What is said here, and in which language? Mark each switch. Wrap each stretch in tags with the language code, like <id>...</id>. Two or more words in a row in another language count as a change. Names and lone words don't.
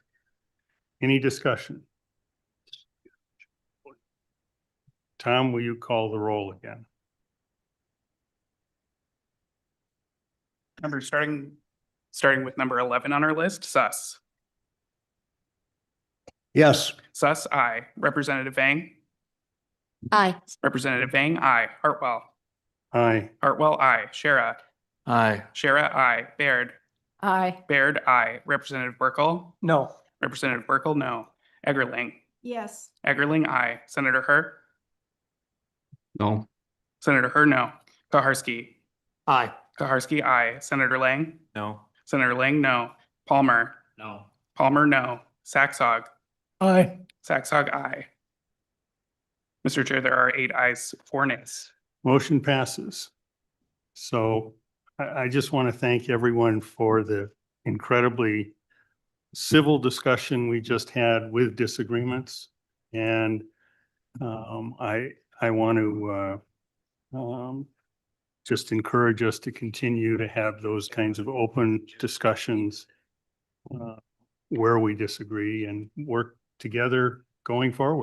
<en>Any discussion? Tom, will you call the roll again? Starting with number 11 on our list, Suss. Yes. Suss, aye. Representative Vang? Aye. Representative Vang, aye. Hartwell? Aye. Hartwell, aye. Shara? Aye. Shara, aye. Baird? Aye. Baird, aye. Representative Burkle? No. Representative Burkle, no. Eggerling? Yes. Eggerling, aye. Senator Her? No? Senator Her, no. Koharski? Aye. Koharski, aye. Senator Lang? No. Senator Lang, no. Palmer? No. Palmer, no. Saxog? Aye. Saxog, aye. Mr. Chair, there are 8 ayes, 4 nays. Motion passes. So I just want to thank everyone for the incredibly civil discussion we just had with disagreements. And I want to just encourage us to continue to have those kinds of open discussions where we disagree and work together going forward.</en>